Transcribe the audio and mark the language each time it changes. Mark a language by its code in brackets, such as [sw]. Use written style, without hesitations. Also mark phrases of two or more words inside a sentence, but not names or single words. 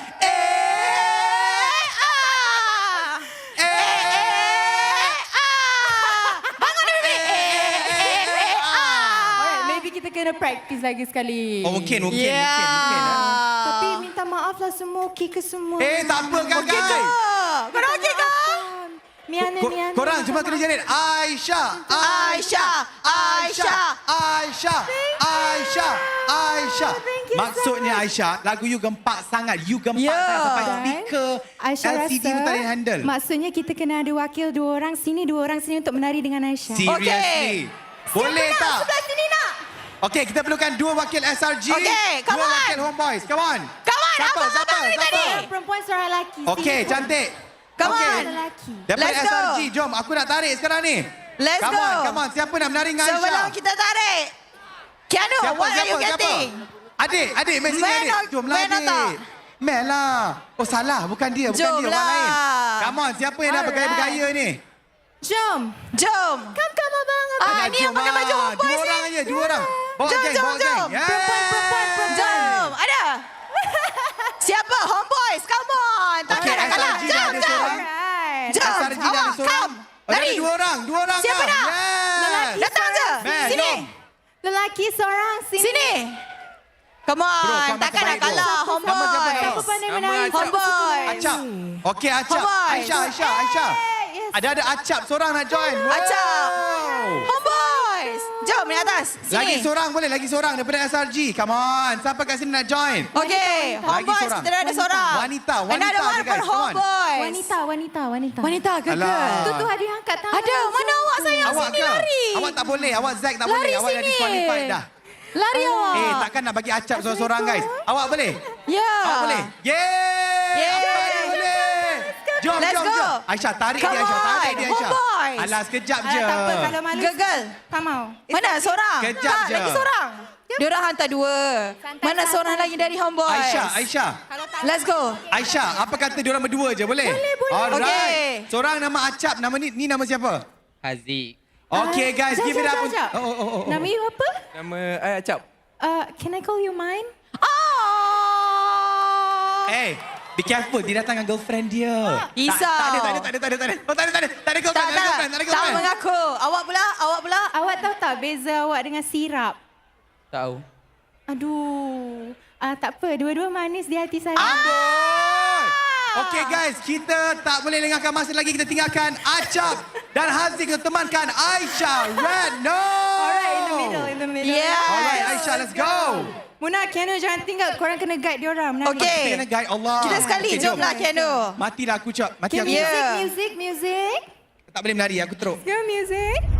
[ms] Bangun everybody. Alright, maybe kita kena practice lagi sekali. Oh, mungkin. Tapi minta maaf lah semua, okey ke semua? Tak apa kan, guys? Korang okey ke? Miana. Korang cuma kena jerit Aisyah. Maksudnya Aisyah, lagu you gempak sangat. You gempak sangat sampai speaker Aisyah LCD pun tak boleh handle. Maksudnya kita kena ada wakil 2 orang sini, 2 orang sini untuk menari dengan Aisyah. Seriously. Boleh tak? Sebelah sini nak. Okey, kita perlukan 2 wakil SRG. Okey, come 2 on. wakil Homeboys. [en] Come on. [ms] Siapa? Seorang perempuan, seorang lelaki. Okey, cantik. Come Okey. on. Daripada [en] Let's go. [ms] SRG, jom aku nak tarik sekarang ni. Let's come go. [en] Come on. [ms] Siapa nak menari dengan Aisyah? Sebelum kita tarik. Keanu, [en] what are you getting? [ms] Adik, main sini adik. Jomlah Man adik. tak? Mel lah. Oh salah, bukan dia, orang lain. [en] Come on, [ms] siapa yang nak bergaya-bergaya ni? Jom. Come abang. Ni yang pakai baju Homeboys ni. 2 orang aja, 2 orang. Bawa geng. Perempuan. Jom, ada. Siapa? Homeboys, [en] come on. [ms] Takkan nak kalah. SRG dah ada seorang. SRG dah ada seorang. Lari. 2 orang Siapa lah. nak? Yes. Datang je. Mel, Sini. jom. Lelaki seorang Sini. [en] Come on, [ms] Bro, kau takkan nak terbaik, bro. kalah. Homeboys. Siapa pandai menari? Homeboys. Acap. Okey, Acap. Homeboys. Aisyah. Ada Acap seorang nak join. Wow. Acap. Homeboys. Jom ni atas. Sini. Lagi seorang daripada SRG. [en] Come on. [ms] Siapa kat sini nak join? Okey, Homeboys kita dah ada seorang. Wanita [en] Another one [ms] je, for [en] guys. Come on. [ms] Homeboys. Wanita ke? Alah. Tu ada yang angkat tangan. Ada, mana awak sayang Awak sini ke? lari. Awak tak boleh. Awak Zack tak Lari boleh. Awak dah sini. disqualified dah. Lari awak. Takkan nak bagi Acap seorang-seorang guys. Awak boleh? Ya. Awak boleh? Yeay! Awak boleh. Jom. Aisyah, tarik Come dia Aisyah. Homeboys. Alah, sekejap je. Tak apa, kalau malu. Gegel. Tak mau. Mana seorang? Kejap je. Lagi seorang. Diorang hantar 2. Mana seorang lagi dari Homeboys? Aisyah. [en] Let's go. [ms] Aisyah, apa kata diorang berdua je, boleh? Boleh. Alright. Okey. Seorang nama Acap, nama ni nama siapa? Haziq. [en] Okay guys, give it up. [ms] Sekejap. Oh. Nama you apa? Nama Acap. [en] Can I call you mine? Hey, be careful, [ms] dia datang dengan girlfriend dia. Risau. Tak ada. Oh, tak ada girlfriend. Tak mengaku. Awak pula. Awak tahu tak beza awak dengan sirap? Tahu. Aduh. Tak apa, dua-dua manis di hati saya. Amboi! [en] Okay guys, [ms] kita tak boleh lengahkan masa lagi. Kita tinggalkan Acap dan Haziq kita temankan Aisyah. [en] Red, no! Alright, in the middle. [ms] Yes. [en] Alright, Aisyah, let's go. [ms] Muna, Keanu jangan tinggal. Korang kena guide diorang. menari. Okay. Kita kena guide Allah. Kita sekali, Okay, jomlah Keanu. Matilah aku, Cop. Mati aku. Music. Tak boleh menari, aku teruk. [en] Go music.